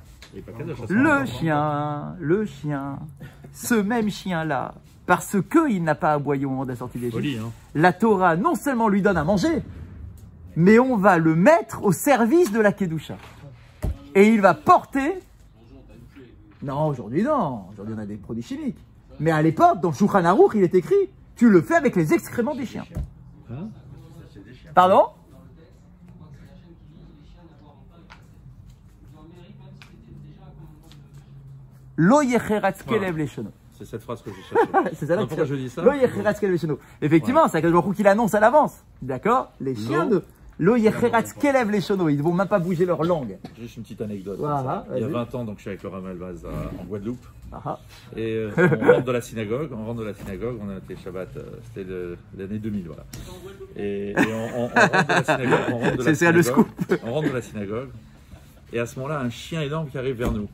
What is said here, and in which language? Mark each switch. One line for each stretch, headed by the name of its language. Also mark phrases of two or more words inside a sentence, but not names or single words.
French: Le chien, ce même chien-là, parce qu'il n'a pas aboyé au moment de la sortie d'Égypte, la Torah non seulement lui donne à manger, mais on va le mettre au service de la Kedusha. Et il va porter... Non, aujourd'hui non. Aujourd'hui on a des produits chimiques. Mais à l'époque, dans Shulchan Aruch, il est écrit, tu le fais avec les excréments des chiens. Pardon?
Hebrew: לא יחרץ כלב לשונו.
French: C'est cette phrase que je cherchais. C'est ça là. Pourquoi je dis ça?
Hebrew: לא יחרץ כלב לשונו.
French: Effectivement, c'est Akadosh Baruch Hu qui l'annonce à l'avance. D'accord? Les chiens de
Hebrew: לא יחרץ כלב לשונו.
French: Ils ne vont même pas bouger leur langue. Juste une petite anecdote. Voilà, il y a 20 ans, donc je suis avec le Ramal Baz en Guadeloupe. Aha. Et on rentre de la synagogue. On a été Shabbat. C'était l'année 2000, voilà. Et on rentre de la synagogue. C'est le scoop. On rentre de la synagogue. Et à ce moment-là, un chien énorme qui arrive vers nous.